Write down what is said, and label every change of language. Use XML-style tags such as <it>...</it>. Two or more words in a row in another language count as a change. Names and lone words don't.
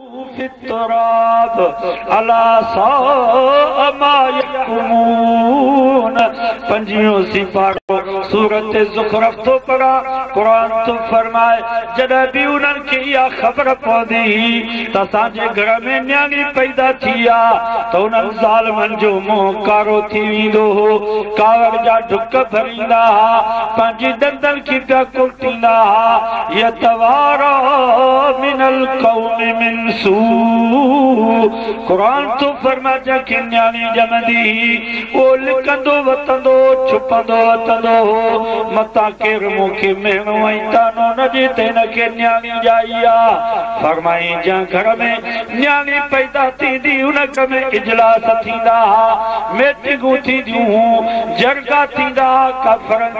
<ar>في التراب ألا ساء ما يحكمون</ar> <sd>पंजियों सिपारो सूरत ज़ुख़रफ़ तो पढ़ा क़ुरान तो फरमाए जॾहिं बि उन्हनि खे इहा ख़बर पवंदी त असांजे घर में न्याणी पैदा थी आहे त उन्हनि ज़ालिमनि जो मुंहुं कारो थी वेंदो हो कावड़ जा ढुक भरींदा हुआ पंहिंजी दंदनि खे पिया कुटींदा हुआ</sd> <ar>يتوارى من القوم من سوء</ar> <sd>क़ुरान तो फरमाए जंहिंखे न्याणी ॼमंदी उहो लिकंदो वतंदो छुपंदो वतंदो हो मता केरु मूंखे मेणो ऐं तानो न ॾे त हिनखे न्याणी ॼाई आहे फरमाई जंहिं घर में न्याणी पैदा थींदी उन घर में इजलास थींदा हुआ मीटिंगूं थींदियूं हुयूं जरगा थींदा काफ़रनि</sd>